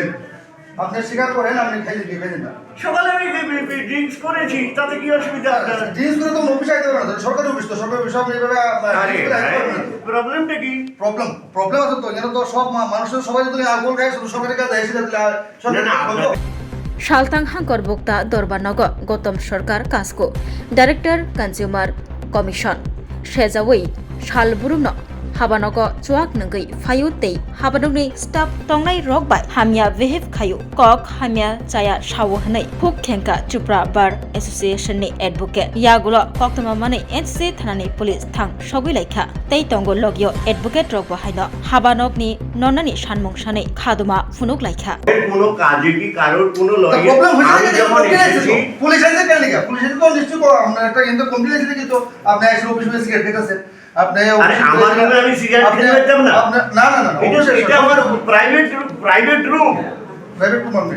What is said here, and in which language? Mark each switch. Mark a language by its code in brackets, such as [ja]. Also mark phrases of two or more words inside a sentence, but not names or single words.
[bn] আপনি স্বীকার করেন আপনি খাইছেন কি খাইছেন না? সকালে আমি ড্রিঙ্কস করেছি, তাতে কি অসুবিধা আপনার? ড্রিঙ্কস করে তো অফিসে আইতে পারেন না, সরকারি অফিস তো সরকারি অফিস আপনি এইভাবে প্রবলেমটা কি? প্রবলেম আছে তো, এখানে তো সব মানুষের সবাই যদি অ্যালকোহল খায় শুধু সরকারি কাজ এসে [trp] Shaltang Hangkor Bukta Dorbanogo Gotom Sarkar Kasko [en] Director Consumer Commission [trp] Shezawai Shalburumno Habanogo Chuak Nangai Fayutei Habanogni Stop Tongai Rockby Hamia Vehiv Kayu Kok Hamia Chaya Shawohanai Huk Kenka Chupra [en] Bar Association [trp] ni Advocate Yagulo Koktama Mane NC Thanani Police Thang Shogilaika Tei Tongo Logio Advocate Rogbo Haino Habanogni Nonani Shanmong Shane Khaduma Funuk Laika [bn] কোনো কাজে কি কারোর কোনো লয়ার প্রবলেম হইছে আমি যেমন এসেছি পুলিশ আইছে কেন লিখা পুলিশ তো নিশ্চয় আমরা একটা কিন্তু কমপ্লেইন আছে কিন্তু আপনি আইসে অফিসে সিগারেট খেতেছেন আপনি আরে আমার রুমে আমি সিগারেট খেতে পারতাম না। না না না এটা আমার প্রাইভেট রুম। প্রাইভেট রুম আপনি